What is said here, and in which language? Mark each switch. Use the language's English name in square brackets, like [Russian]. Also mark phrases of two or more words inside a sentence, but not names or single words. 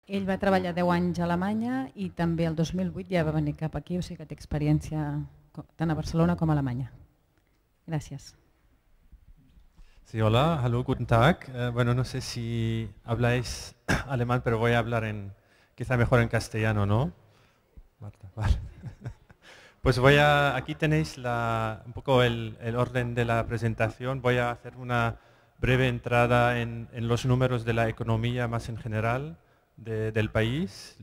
[Catalan] Ell va treballar 10 anys a Alemanya i també el 2008 ja va venir cap aquí, o sigui que té experiència tant a Barcelona com a Alemanya. Gràcies. Sí, hola, [German] hallo, guten Tag. [Spanish] Bueno, no sé si habláis alemán, pero voy a hablar quizá mejor en castellano, ¿no? Marta, vale. Pues aquí tenéis un poco el orden de la presentación. Voy a hacer una breve entrada en los números de la economía más en general del país.